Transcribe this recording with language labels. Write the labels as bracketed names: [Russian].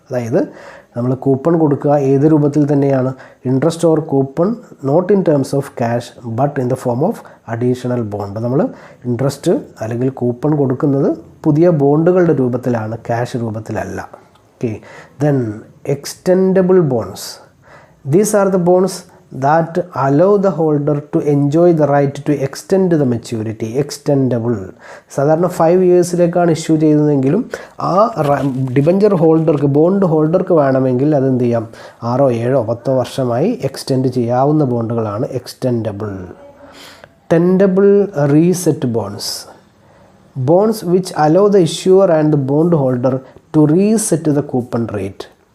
[Malayalam] അതായത് നമ്മൾ കൂപ്പൺ കൊടുക്കുക ഏത് രൂപത്തിൽ തന്നെയാണ്? [English] Interest or coupon not in terms of cash but in the form of additional bond. [Malayalam] നമ്മൾ ഇൻട്രസ്റ്റ് അല്ലെങ്കിൽ കൂപ്പൺ കൊടുക്കുന്നത് പുതിയ ബോണ്ടുകളുടെ രൂപത്തിലാണ്, cash രൂപത്തിലല്ല. [English] Okay, then extendable bonds. These are the bonds that allow the holder to enjoy the right to extend the maturity. [Malayalam] Extendable സാധാരണ 5 ഇയേഴ്സിലേക്കാണ് issue ചെയ്തതെങ്കിലും ആ debenture ഹോൾഡർക്ക്, bond ഹോൾഡർക്ക് വേണമെങ്കിൽ അതെന്ത് ചെയ്യാം? 6, 7, 10 വർഷമായി എക്സ്റ്റെൻഡ് ചെയ്യാവുന്ന ബോണ്ടുകളാണ് extendable. [English] Tendable reset bonds. Bonds which allow the issuer and the bond holder to reset the coupon rate.